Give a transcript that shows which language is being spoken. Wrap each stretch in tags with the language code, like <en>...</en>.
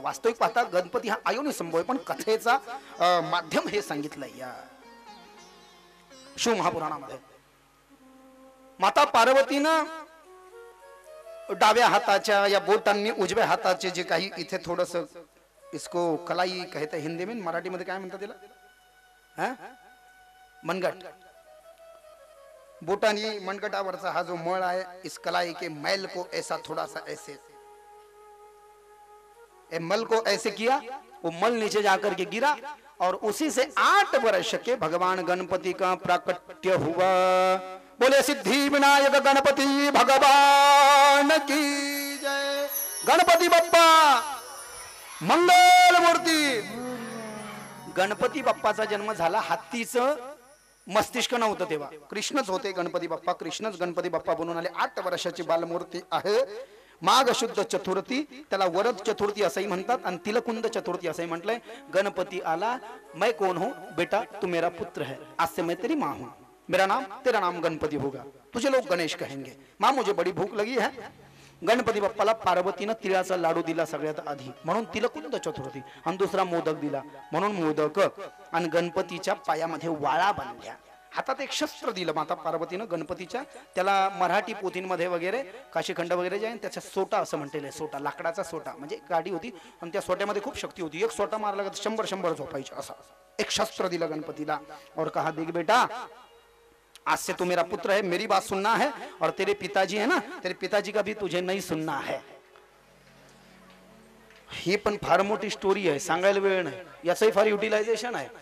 <mr>वास्तविक पाहता गणपती हा आयोनी संभव आहे, पण कथेचा माध्यम हे सांगितलंय या शिवमहापुराणामध्ये. माता पार्वतीनं डाव्या हाताच्या या बोटांनी उजव्या हाताचे जे काही इथे थोडस,</mr> <hi>इसको कलाई कहते हिंदी में,</hi> <mr>मराठी मध्ये काय म्हणतात त्याला, मनगट. बोटांनी मनगटावरचा हा जो मळ आहे,</mr> <hi>इस कलाई के मैल को ऐसा थोड़ा सा ऐसे, मल को ऐसे किया, वो मल नीचे जाकर के गिरा और उसी से 8 वर्ष के भगवान गणपति का प्राकट्य हुआ. बोले सिद्धि विनायक गणपति भगवान की जय. गणपति बप्पा मंगल मूर्ति.</hi> <mr>गणपती बाप्पाचा जन्म झाला, हत्तीचं मस्तिष्क नव्हतं तेव्हा, कृष्णच होते गणपती बाप्पा, कृष्णच गणपती बाप्पा बनून आले. 8 वर्षाची बालमूर्ती आहे. माघ शुद्ध चतुर्थी, त्याला वरद चतुर्थी असंही म्हणतात आणि तिलकुंद चतुर्थी असंही म्हटलंय. गणपती आला,</mr> <hi>मैं कौन हूं बेटा, तू मेरा पुत्र है, आज से मैं तेरी माँ हूं, मेरा नाम तेरा नाम गणपती होगा, तुझे लोग गणेश कहेंगे. माँ मुझे बड़ी भूख लगी है.</hi> <mr>गणपती बाप्पाला पार्वतीनं तिळाचा लाडू दिला सगळ्यात आधी, म्हणून तिलकुंद चतुर्थी. आणि दुसरा मोदक दिला म्हणून मोदक. आणि गणपतीच्या पायामध्ये वाळा बांधल्या, हातात एक शस्त्र दिलं माता पार्वतीनं गणपतीच्या. त्याला मराठी पोथींमध्ये वगैरे काशीखंड वगैरे जे आहे त्याच्या सोटा असं म्हटलेलं आहे. सोटा, लाकडाचा सोटा, म्हणजे गाडी होती आणि त्या सोट्यामध्ये खूप शक्ती होती. एक सोटा मारला का 100 झोपायचे. असा एक शस्त्र दिलं गणपतीला</mr> <hi>और कहा देख बेटा, आज से तू मेरा पुत्र है, मेरी बात सुनना है, और तेरे पिताजी है ना, तेरे पिताजी का भी तुझे नहीं सुनना है.</hi> <mr>ही पण फार मोठी स्टोरी आहे, सांगायला वेळ नाही, याचंही फार युटिलायझेशन आहे.</mr>